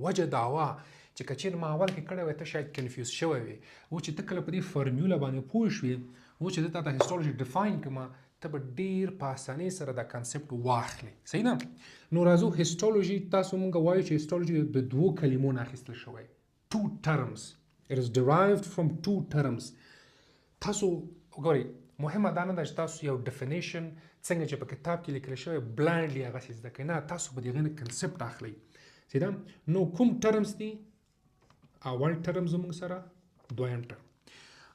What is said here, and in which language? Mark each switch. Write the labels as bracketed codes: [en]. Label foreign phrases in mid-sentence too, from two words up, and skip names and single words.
[ps] وجه دا وه چې که چېرې ما اول کې کړی وی ته شاید کنفیوز شوی وي، و چې ته کله په دې فرموله باندې پوه شوې، و چې زه تا ته هیسټولوژي ډیفاین کړم، ته به ډېر په اسانۍ سره دا کنسپټ واخلې. صحیح نه؟ نو راځو هیسټولوژي، تاسو موږ وایو چې هیسټولوژي د دوو کلمو نه اخیستل شوی، [en] 2 terms. It is derived from 2 terms. [ps] تاسو وګورئ، مهمه دا نه ده چې تاسو یو ډیفینیشن څنګه چې په کتاب کې لیکل شوی بلایندلی هغسې زده کوئ، نه، تاسو به د هغې نه کنسپټ اخلئ. صحیح ده؟ نو کوم ټرمز دي؟ اول ټرم زموږ سره، دویم ټرم.